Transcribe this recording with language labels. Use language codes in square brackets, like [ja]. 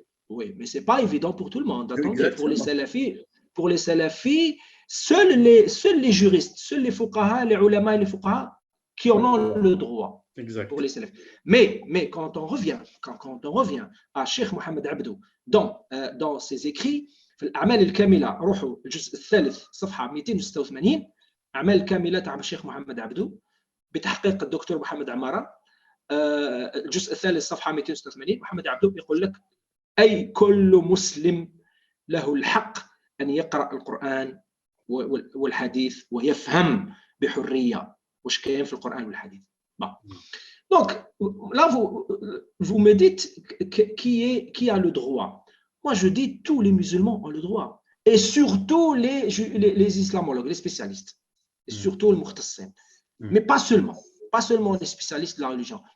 [fr] Oui, mais ce n'est pas évident pour tout le monde. Attendez, pour les salafis, seuls les juristes, seuls les fuqaha, les ulama et les fuqaha qui en ont le droit. Exact. Pour les salafis. Mais quand on revient à Cheikh Mohamed Abdou dans ses écrits, [ar] في الأعمال الكاملة روحوا الجزء الثالث صفحة 286 أعمال كاملة تاع الشيخ محمد عبدو بتحقيق الدكتور محمد عمارة. الجزء الثالث صفحة 286 محمد عبدو يقول لك أي كل مسلم له الحق أن يقرأ القرآن والحديث ويفهم بحرية واش كاين في القرآن والحديث. [fr] Donc, là, vous me dites qui a le droit. Moi, je dis tous les musulmans ont le droit. Et surtout les islamologues, les spécialistes. Et surtout les mukhtassin. Mais pas seulement les spécialistes de la religion.